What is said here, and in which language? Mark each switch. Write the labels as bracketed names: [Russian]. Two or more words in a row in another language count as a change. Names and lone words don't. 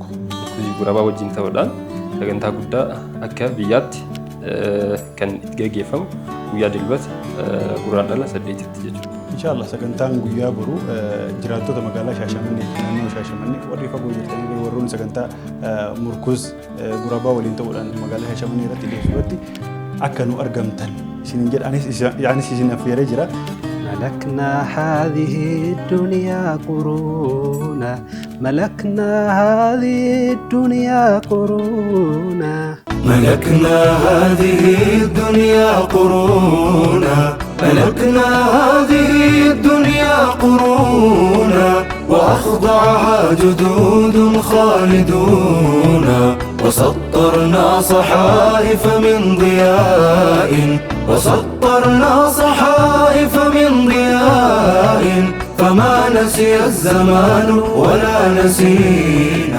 [Oromo] Gurabaa wajjin ta'uudhaan sagantaa guddaa akka biyyaatti kan gaggeeffamu guyyaa dilbata guraandhala 8tti jechuudha. Inshallah sagantaan guyyaa boru jiraattota magaalaa Shaashamannee naannoo Shaashamannee warri fagoo jirtanii warroonni sagantaa murkuz gurabaa waliin ta'uudhaan magaalaa Shaashamannee irratti dhiyeessuutti akka nu argamtan isin jedhanis yaanis isin affeeree jira. [Arabic] ملكنا هذه الدنيا قرونا ملكنا هذه الدنيا قرونا ملكنا هذه الدنيا قرونا ملكنا هذه الدنيا قرونا وأخضعها جدود خالدون وسطرنا صحائف من ضياء وسطرنا صحائف من ضياء فما نسي الزمان ولا نسينا.